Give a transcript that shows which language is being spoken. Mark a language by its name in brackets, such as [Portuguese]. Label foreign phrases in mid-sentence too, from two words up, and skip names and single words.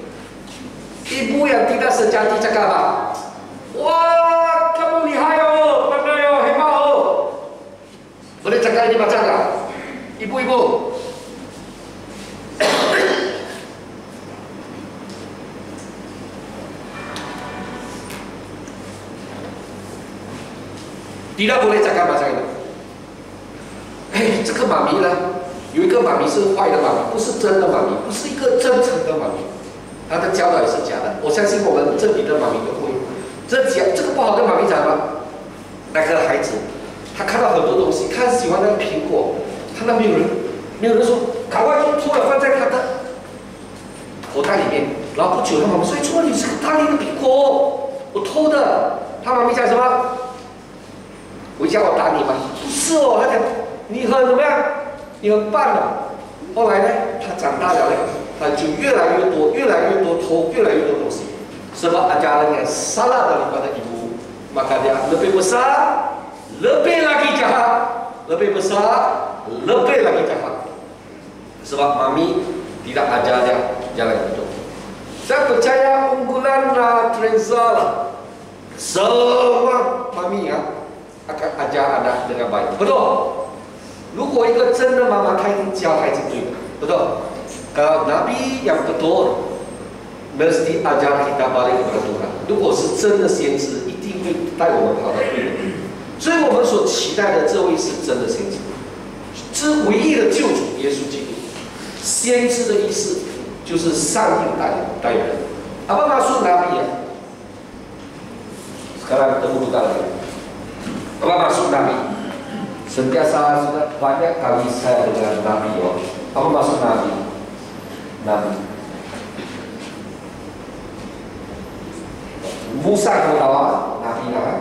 [Malay] Ibu yang tidak sejati cakap apa? Wah, kamu lihai pandai hebat Boleh cakap ini macam tak? Ibu-ibu. Tidak boleh cakap macam itu。 [Chinese] 这个妈咪呢，有一个妈咪是坏的妈咪，不是真的妈咪，不是一个真诚的妈咪，她的教导也是假的。我相信我们这里的妈咪都会。这个不好的妈咪讲吗？那个孩子，他看到很多东西，他喜欢那个苹果，看到没有人说，赶快就偷了放在他的口袋里面，然后不久他妈妈说，错你这个大力的苹果，我偷的。他妈咪讲什么？回家我打你吧。不是他讲你很怎么样？你很棒的。后来呢，他长大了呢，他就越来越多偷，越来越多东西。 [Malay] Sebab ajaran yang salah daripada ibu, maka dia lebih besar, lebih lagi jahat, lebih besar, lebih lagi jahat. Sebab mami tidak ajar dia jalan itu. Saya percaya unggulan Teresa lah. Semua mami akan ajar anak dengan baik. Betul? [Chinese] 如果一个真的妈妈，她一定教孩子对的，betul? [Malay] Kalau Nabi yang betul。mesti ajar kita balik kepada Tuhan。 [Chinese] 如果是真的先知，一定会带我们跑到对的。所以我们所期待的这位是真的先知，是唯一的救主耶稣基督。先知的意思就是上帝带人。 [Malay] Apa maksud Nabi ya? Sekarang kita buka lagi. Apa maksud Nabi? Sentiasa sudah banyak kali saya dengar Nabi Apa maksud Nabi? Musa kamu tahu Nabi kan?